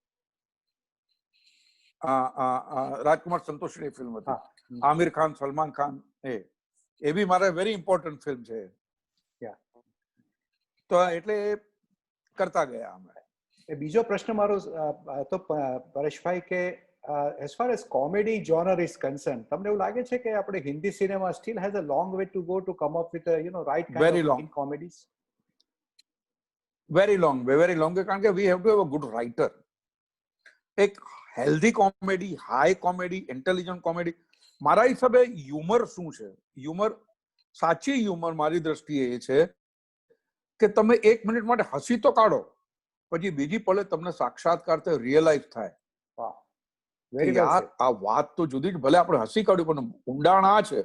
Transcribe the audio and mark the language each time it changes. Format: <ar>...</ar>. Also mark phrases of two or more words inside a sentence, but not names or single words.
<gu>રાજકુમાર સંતોષની ફિલ્મ હતી, આમિર ખાન, સલમાન ખાન, એ બી મારે</gu> <en>very important film</en> <gu>છે. તો એટલે કરતા ગયા અમે. એ બીજો પ્રશ્ન મારો તો પરેશભાઈ કે</gu> <en>as far as comedy genre is concerned,</en> <gu>તમને એવું લાગે છે કે આપણે હિન્દી સિનેમા</gu> <en>still has a long way to go to come up with a, you know, right kind Very of long. comedies? very long way,</en> <gu>કારણ કે</gu> <en>we have to have a good writer. એક healthy comedy, high comedy, intelligent comedy.</en> <gu>મારા હિસાબે હ્યુમર શું છે, હ્યુમર, સાચી હ્યુમર મારી દ્રષ્ટિએ એ છે કે તમે 1 મિનિટ માટે હસી તો કાઢો, પછી બીજી પળે તમને સાક્ષાત્કાર તે રિયલાઇઝ થાય કે યાર આ વાત તો જુદી જ, ભલે આપણે હસી કાઢ્યું પણ ઊંડાણ આ છે.</gu>